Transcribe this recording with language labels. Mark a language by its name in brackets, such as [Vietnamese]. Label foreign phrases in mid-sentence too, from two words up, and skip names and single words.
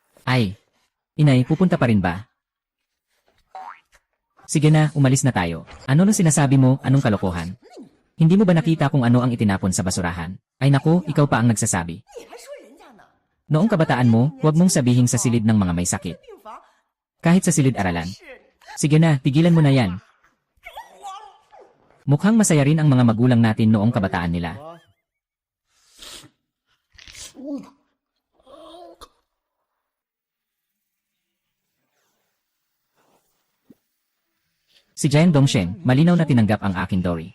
[Filipino] Ay. Inay, pupunta pa rin ba? Sige na, umalis na tayo. Ano nung sinasabi mo, anong kalokohan? Hindi mo ba nakita kung ano ang itinapon sa basurahan? Ay naku, ikaw pa ang nagsasabi. [Chinese] 你还说人家呢？ [Filipino] Noong kabataan mo, huwag mong sabihin sa silid ng mga may sakit. [Chinese] 病房 [Filipino] Kahit sa silid-aralan. [Chinese] 是 [Filipino] Sige na, tigilan mo na yan. Mukhang masaya rin ang mga magulang natin noong kabataan nila. Si Jian Dongsheng, malinaw na tinanggap ang aking Dory.